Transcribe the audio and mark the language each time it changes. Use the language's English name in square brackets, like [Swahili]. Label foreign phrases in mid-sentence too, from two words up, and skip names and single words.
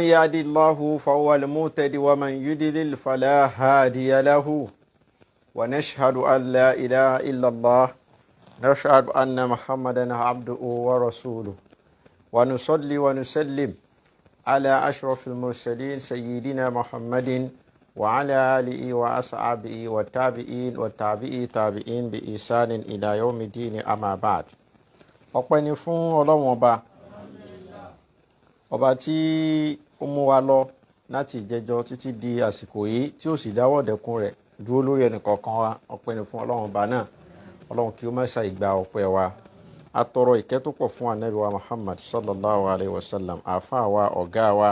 [Arabic] يهد الله فهو المهتد ومن يضلل فلا هادي له ونشهد أن لا إله إلا الله نشهد أن محمدا عبده ورسوله ونصلي ونسلم على أشرف المرسلين سيدنا محمد وعلى آله وأصحابه والتابعين والتابعي تابعين بإحسان إلى يوم الدين أما بعد. [Yoruba] ọpẹ́ ni fún Ọlọ́run ọba tí ó mú wa lọ láti ìjẹjọ títí di àsìkò yìí tí ó sì dáwọ́ dẹkùn rẹ̀ dúró lórí ẹnìkọ̀ọ̀kan wa. ọpẹ́ ni fún Ọlọ́run ọba náà. Ọlọ́run kí ó má ṣe ìgbà ọpẹ́ wa. A tọrọ ìkẹ́ tó pọ̀ fún Ànábì wa Muhammad [Arabic] صلى الله عليه وسلم, [Yoruba] àáfàá wa, ọ̀gá wa.